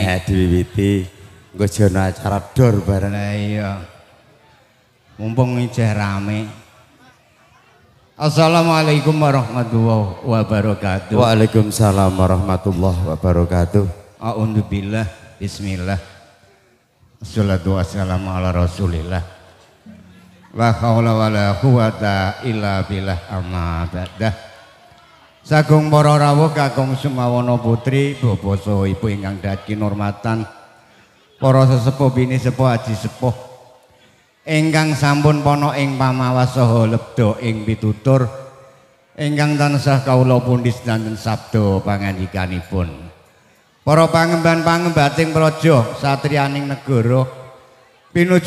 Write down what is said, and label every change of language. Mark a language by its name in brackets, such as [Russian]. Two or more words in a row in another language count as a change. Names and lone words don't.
[Javanese] Diwiwiti. Engko jono acara dor bareng. Iya. Mumpung ijeh rame. [Arabic] السلام عليكم ورحمة الله وبركاته. وعليكم السلام ورحمة الله وبركاته. أعوذ بالله. بسم الله. الصلاة والسلام على رسول الله. لا حول ولا قوة إلا بالله أما بعد. [Javanese] Sagung para rawuh kakung sumawana putri bapak saha ibu ingkang dadi kinurmatan para sesepuh bini sepuh aji sepuh ingkang sampun pono ing pamawas saha lebda ing pitutur ingkang tansah kawula pundhis danten sabda pangandikanipun para pangemban-pangembating praja satriyaning negara pinuju